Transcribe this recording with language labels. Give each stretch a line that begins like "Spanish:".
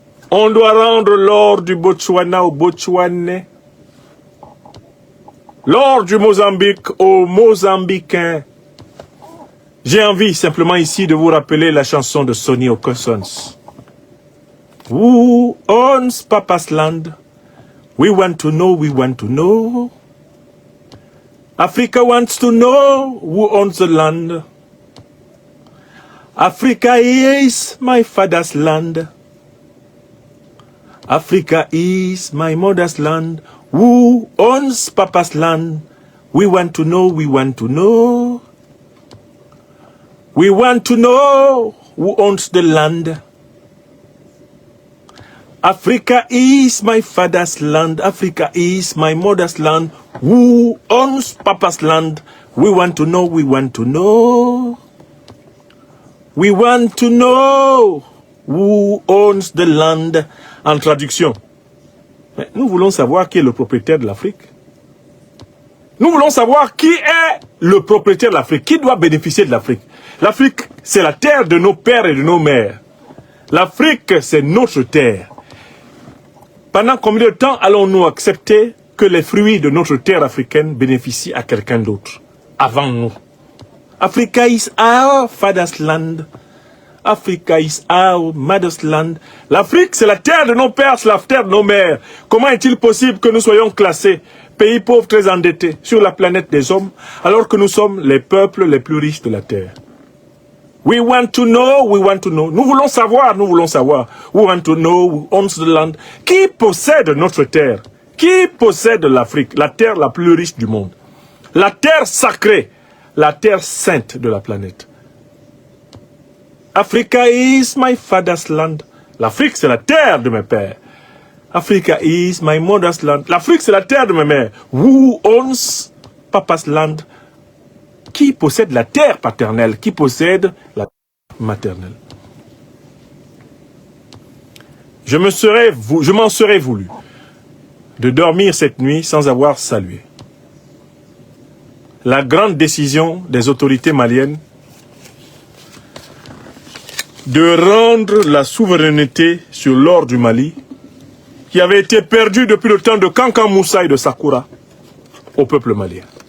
French: On doit rendre l'or du Botswana aux Botswanais, l'or du Mozambique aux Mozambicains. J'ai envie simplement ici de vous rappeler la chanson de Sonny Okossons.
English: Who owns Papa's land? We want to know, we want to know. Africa wants to know who owns the land. Africa is my father's land. Africa is my mother's land. Who owns Papa's land? We want to know, we want to know. We want to know who owns the land. Africa is my father's land. Africa is my mother's land. Who owns Papa's land? We want to know, we want to know. We want to know who owns the land.
French: En traduction, mais nous voulons savoir qui est le propriétaire de l'Afrique. Nous voulons savoir qui est le propriétaire de l'Afrique, qui doit bénéficier de l'Afrique. L'Afrique, c'est la terre de nos pères et de nos mères. L'Afrique, c'est notre terre. Pendant combien de temps allons-nous accepter que les fruits de notre terre africaine bénéficient à quelqu'un d'autre, avant nous?
English: Africa is our father's land. Africa is our mother's land.
French: L'Afrique, c'est la terre de nos pères, c'est la terre de nos mères. Comment est-il possible que nous soyons classés pays pauvres très endettés sur la planète des hommes, alors que nous sommes les peuples les plus riches de la terre?
English: We want to know, we want to know.
French: Nous voulons savoir, nous voulons savoir.
English: We want to know who owns the land.
French: Qui possède notre terre? Qui possède l'Afrique, la terre la plus riche du monde? La terre sacrée, la terre sainte de la planète.
English: Africa is my father's land.
French: L'Afrique, c'est la terre de mes pères.
English: Africa is my mother's land.
French: L'Afrique, c'est la terre de mes mères.
English: Who owns Papa's land?
French: Qui possède la terre paternelle? Qui possède la terre maternelle? Je m'en serais voulu de dormir cette nuit sans avoir salué la grande décision des autorités maliennes de rendre la souveraineté sur l'or du Mali, qui avait été perdue depuis le temps de Kankan Moussa et de Sakura, au peuple malien.